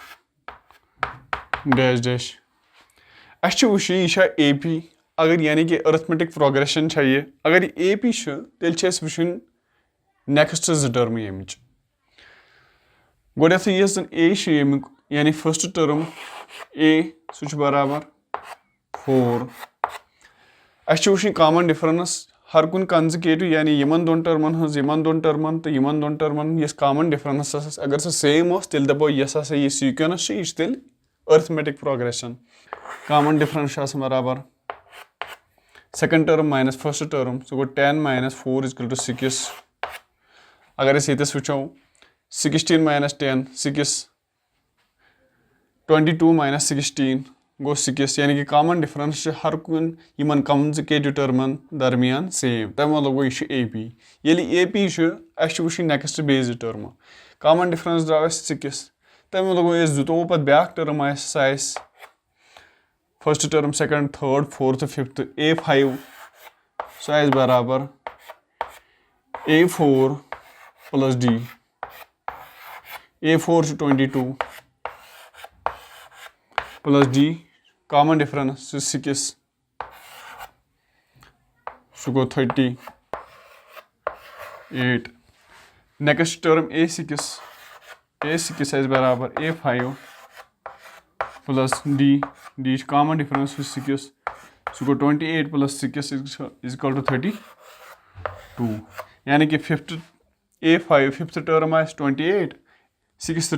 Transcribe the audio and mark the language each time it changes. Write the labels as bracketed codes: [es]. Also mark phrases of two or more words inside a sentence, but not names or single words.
[ks] डैश वुच यह AP अगर यानी कि [en] arithmetic progression [ks] ये अगर यह AP तेल वुन [en] next term [ks] यमिच गोडे यह जन A यमिक यानी [en] first term [ks] A सह बराबर 4 वुन [en] common difference [ks] हर कुन कंजिक्यूटिव यानी यमन दोन टर्मन तो यमन दोन टर्मन यस [en] common difference [ks] अगर सह सेम तेल दपो यस यह सीक्वेंस यह तेल [en] arithmetic progression common difference [ks] बराबर [en] second term minus first term [ks] सह गो 10 - 4 = 6 अगर ये वो 16 - 10 6 22 - 16 गो 6 यानी कि [en] common difference [ks] हर कुन यमन कंजिक्यूटिव टर्मन दरमियान सेम तमें मतलब गो यह AP ये AP वो नेक्स्ट बेज [en] term common difference [ks] द्राव 6 तमें मतलब गो जुतों पे ब्या टर्म सह [en] first term second third fourth fifth [ks] A5 सह बराबर A4 + D A4 22 + D [en] common difference [ks] 6 सह गो 38 [en] next term [ks] A6 बराबर A5 + D [en] common difference [ks] 6 सह गो 28 + 6 = 32 यानी कि A5 [en] fifth term [ks] 28 सिक्स्थ